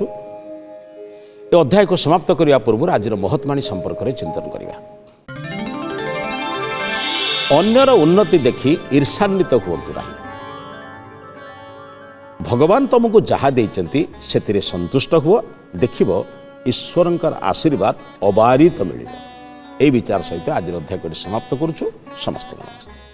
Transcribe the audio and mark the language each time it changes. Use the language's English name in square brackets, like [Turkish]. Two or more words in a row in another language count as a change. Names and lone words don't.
[Odia] ଏ ଅଧ୍ୟାୟକୁ ସମାପ୍ତ କରିବା ପୂର୍ବରୁ ଆଜିର ମହତ୍ବାଣୀ ସମ୍ପର୍କରେ ଚିନ୍ତନ କରିବା। ଅନ୍ୟର ଉନ୍ନତି ଦେଖି ଈର୍ଷାନ୍ୱିତ ହୁଅନ୍ତୁ ନାହିଁ। ଭଗବାନ ତୁମକୁ ଯାହା ଦେଇଛନ୍ତି ସେଥିରେ ସନ୍ତୁଷ୍ଟ ହୁଅ। ଦେଖିବ ଈଶ୍ୱରଙ୍କର ଆଶୀର୍ବାଦ ଅବାରିତ ମିଳିବ। ଏଇ ବିଚାର ସହିତ ଆଜର ଅଧ୍ୟାୟଟି ସମାପ୍ତ କରଛୁ। ସମସ୍ତ ନମସ୍କାର।